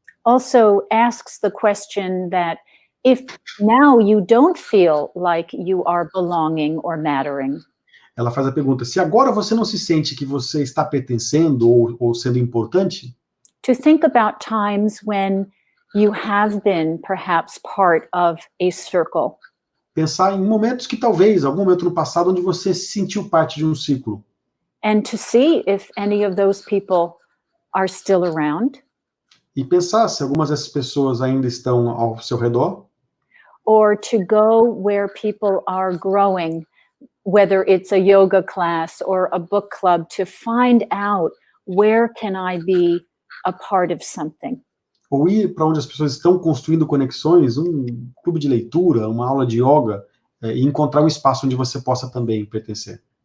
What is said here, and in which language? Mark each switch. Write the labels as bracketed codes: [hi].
[en] also asks the question that if now you don't feel like you are belonging or mattering, [pt] ela faz a pergunta, se agora você não se sente que você está pertencendo ou sendo importante, [en] to think about times when you have been perhaps part of a circle. [pt] pensar em momentos que talvez, algum momento no passado, onde você se sentiu parte de um ciclo. [en] And to see if any of those people are still around, [pt] E pensar se algumas dessas pessoas ainda estão ao seu redor, [en] or to go where people are growing, whether it's a yoga class or a book club, to find out where can I be a part of something. [pt] ou ir para onde as pessoas estão construindo conexões, um clube de leitura, uma aula de yoga, e encontrar um espaço onde você possa também pertencer.